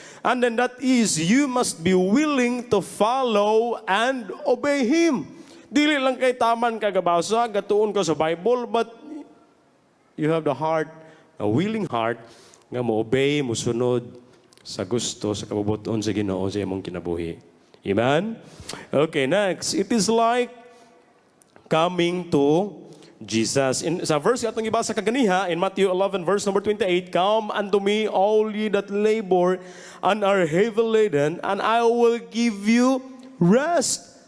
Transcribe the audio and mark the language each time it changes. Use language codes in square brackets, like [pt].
[en] And then that is, you must be willing to follow and obey Him. [ceb] Dili lang kay taman kagabasa, gatuon ka sa Bible, [en] but you have the heart, a willing heart, [ceb] nga mo-obey, musunod sa gusto, sa kabubuton sa Ginoo sa imong kinabuhi. [en] Amen? Okay, next. It is like coming to Jesus. [ceb] Sa verse atong ibasa kaganiha, [en] in Matthew 11, verse number 28, come unto me, all ye that labor and are heavy laden, and I will give you rest.